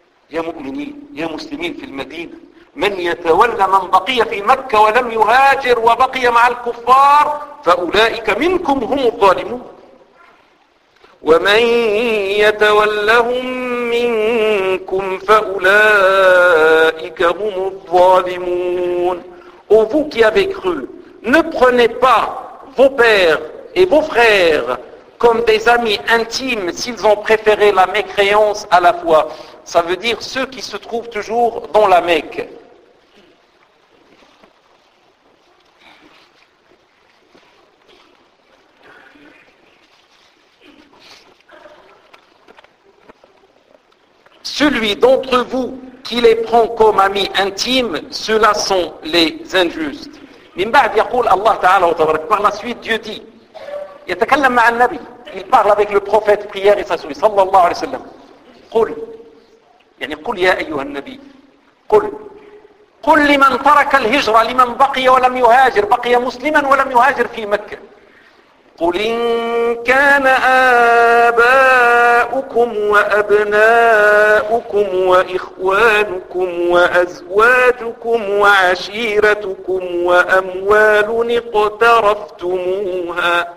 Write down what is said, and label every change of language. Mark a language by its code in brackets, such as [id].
[ar] يا مؤمنين يا مسلمين في المدينة، من يتولى من بقي في مكة ولم يهاجر وبقي مع الكفار فأولئك منكم هم الظالمون. ومن يتولهم منكم فأولئك هم الظالمون. [fr] Ô vous qui avez cru, ne prenez pas vos pères et vos frères comme des amis intimes s'ils ont préféré la mécréance à la foi. Ça veut dire ceux qui se trouvent toujours dans la Mecque. Celui d'entre vous qui les prend comme amis intimes, ceux-là sont les injustes. [ar] Min ba'd yaqul Allah ta'ala wa tabarak. [fr] Par la suite, Dieu dit, [ar] yatakallam ma'an nabi. [fr] Il parle avec le prophète, prière et sa souris, sallallahu alayhi wa sallam. [ar] Qul. يعني قل يا أيها النبي قل قل لمن ترك الهجرة لمن بقي ولم يهاجر بقي مسلما ولم يهاجر في مكة قل إن كان آباؤكم وأبناؤكم وإخوانكم وأزواجكم وعشيرتكم وأموال اقترفتموها.